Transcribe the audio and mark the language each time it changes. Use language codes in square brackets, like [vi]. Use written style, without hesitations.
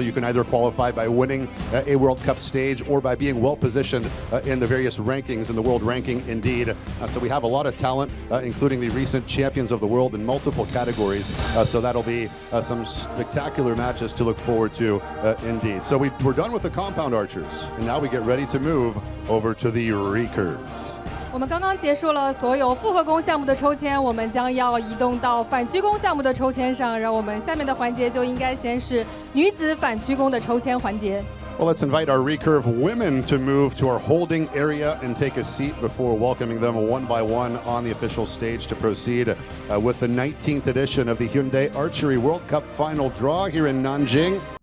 [en] You can either qualify by winning a World Cup stage or by being well positioned in the various rankings, in the world ranking indeed. So we have a lot of talent, including the recent champions of the world in multiple categories. So that'll be some spectacular matches to look forward to indeed. So we're done with the compound archers, and now we get ready to move over to the recurves. [zh] 我们刚刚结束了所有复合弓项目的抽签，我们将要移动到反曲弓项目的抽签上。让我们下面的环节就应该先是女子反曲弓的抽签环节。 [en] Well, let's invite our recurve women to move to our holding area and take a seat before welcoming them one by one on the official stage to proceed with the 19th edition of the Hyundai Archery World Cup Final Draw here in Nanjing.